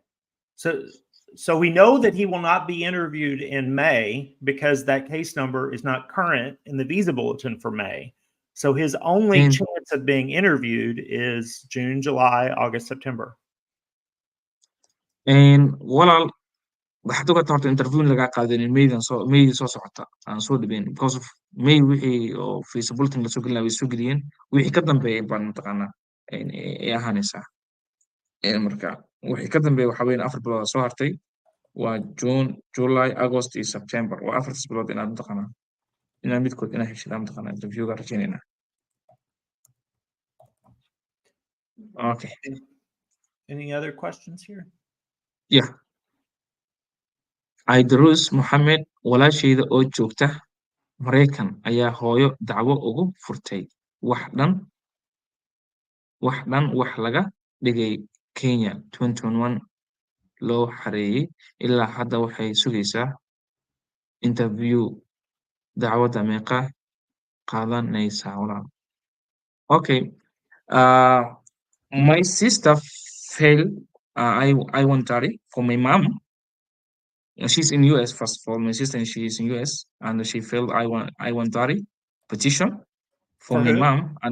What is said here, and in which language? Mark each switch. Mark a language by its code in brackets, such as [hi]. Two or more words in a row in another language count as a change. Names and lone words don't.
[en] So we know that he will not be interviewed in May because that case number is not current in the visa bulletin for May. So his only chance of being interviewed is June, July, August, September. [so] And waxaad uga taarto interview lagaa qaadanin maydi soo socota aan soo dhibayn [en] because of may [so] wixii oo [en] visa bulletin [so] lasoo gelin way soo geliyeen wixii ka dambeeyay baan mataqaanaa ay ahaanaysaa marka wixii ka dambeeya waxa weyn 4 bilood soo hartay waa June, July, August iyo September waa 4 bilood inaad mataqaanaa inaad midkood inaad heshid mataqaanaa interviewga rajaynayna okay [en] Any other questions here? Yeah. [so] Idrus Mohammed walaashayda oo joogta Mareykan ayaa hooyo dacwo ugu furtay wax laga dhigay Kenya 2021 loo xareeyay ilaa hadda waxay sugaysaa interview dacwadda meeqa qaadanaysaa walaal [en] okay my sister failed I-130 for my mom. She's in US first of all. My sister, she is in US, and she failed I-130 petition for my mom and